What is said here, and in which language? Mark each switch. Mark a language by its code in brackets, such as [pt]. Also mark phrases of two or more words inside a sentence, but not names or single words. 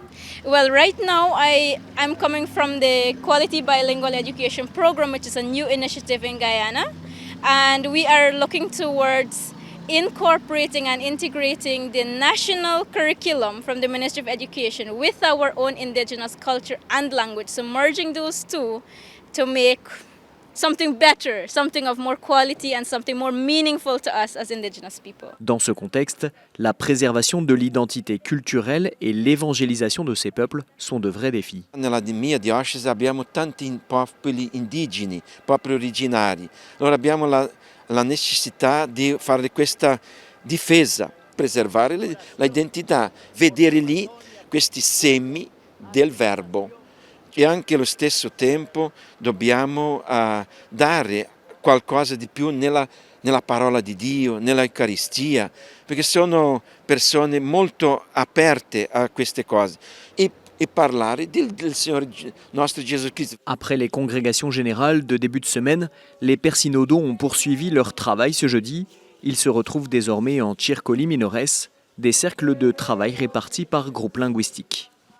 [en] Well, right now I'm coming from the Quality Bilingual Education Program, which is a new initiative in Guyana, and we are looking towards incorporating and integrating the national curriculum from the Ministry of Education with our own indigenous culture and language, so merging those two to make something better, something of more quality and something more meaningful to us as indigenous people. [fr] Dans ce contexte, la préservation de l'identité culturelle et l'évangélisation de ces peuples sont de vrais défis. [it] Nella mia diocesi abbiamo tanti popoli indigeni, popoli originari. Allora abbiamo la necessità di fare questa difesa, preservare l'identità, vedere lì questi semi del verbo e anche allo stesso tempo dobbiamo dare qualcosa di più nella parola di Dio, nella Eucaristia, perché sono persone molto aperte a queste cose. [fr] Et parler du Seigneur notre Jésus-Christ. Après les congrégations générales de début de semaine, les pères synodaux ont poursuivi leur travail ce jeudi. Ils se retrouvent désormais en [la] Tchircoli Minores, [fr] des cercles de travail répartis par groupe linguistique.